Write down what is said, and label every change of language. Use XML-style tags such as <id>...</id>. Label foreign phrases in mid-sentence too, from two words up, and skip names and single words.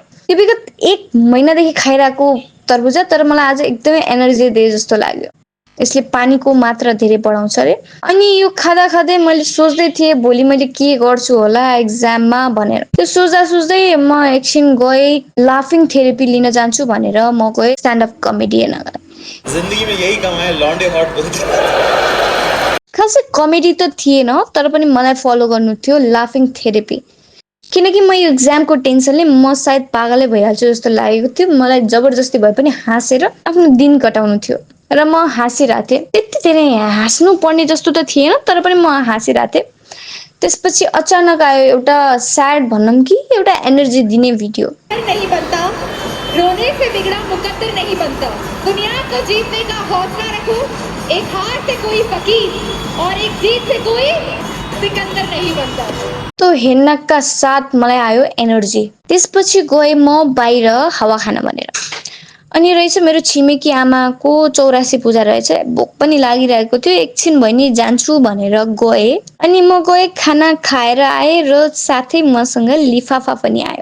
<ne>यो विगत 1 महिनादेखि खाइरहेको तरबुजा, तर मलाई आज एकदमै एनर्जी दिए जस्तो लाग्यो। यसले पानीको मात्रा धेरै बढाउँछ अरे। अनि यो खाँदा खाँदै मैले सोच्दै थिएँ भोलि मैले के गर्छु होला एक्जाममा भनेर। त्यो सोच्दा सोच्दै म एकछिन गएँ</ne> <en>laughing therapy</en> <ne>लिन जान्छु भनेर म गएँ</ne> <en>stand up comedy</en> <ne>हेर्न।</ne> <hi>जिन्दगी में यही काम है, लॉन्डे हॉट बोलते।</hi> <ne>खासै कमेडी त थिएन, तर पनि मलाई फलो गर्नु थियो</ne> <en>laughing therapy.</en> <ne>किनकि म यो एक्जामको टेन्सनले म सायद पागलै भइहाल्छु जस्तो लागेको थियो। मलाई जबरजस्ती भए पनि हाँसेर आफ्नो दिन कटाउनु थियो र म हाँसिरहेको थिएँ। त्यति धेरै हाँस्नु पर्ने जस्तो त थिएन, तर पनि म हाँसिरहेको थिएँ। त्यसपछि अचानक आयो एउटा स्याड भनौँ कि एउटा एनर्जी दिने भिडियो।</ne> <hi>नहीं बनता, रोने से बिगड़ा मुकद्दर नहीं बनता, दुनिया को जीतने का हौसला रखो, एक हार से कोई फकीर और एक जीत से कोई सिकंदर नहीं बनता।</hi> <ne>तो हेर्नका साथ मलाई आयो एनर्जी। त्यसपछि गएँ म बाहिर हावा खान भनेर। अनि रहेछ मेरो छिमेकी आमाको 84 पूजा रहेछ। भोक पनि लागिरहेको थियो, एकछिन भए नि जान्छु भनेर गएँ। अनि म गएँ, खाना खाएर आएँ र साथै मसँग लिफाफा पनि आयो।</ne>